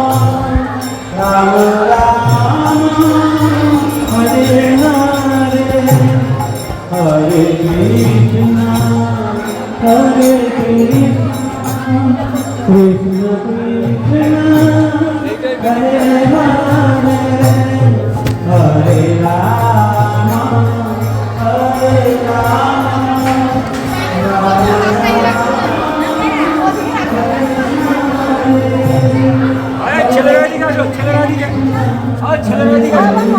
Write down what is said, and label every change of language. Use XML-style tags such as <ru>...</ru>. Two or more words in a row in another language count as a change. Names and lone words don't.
<sa>Rama Rama, Hare Hare, Hare Krishna, Hare Krishna, Krishna Krishna, Hare Hare, Hare Rama, Hare Rama,</sa> <bn>আরে ছেলেরা দিকে আসো, ছেলেরা দিকে আর ছেলেরা দিকে আসো।</bn>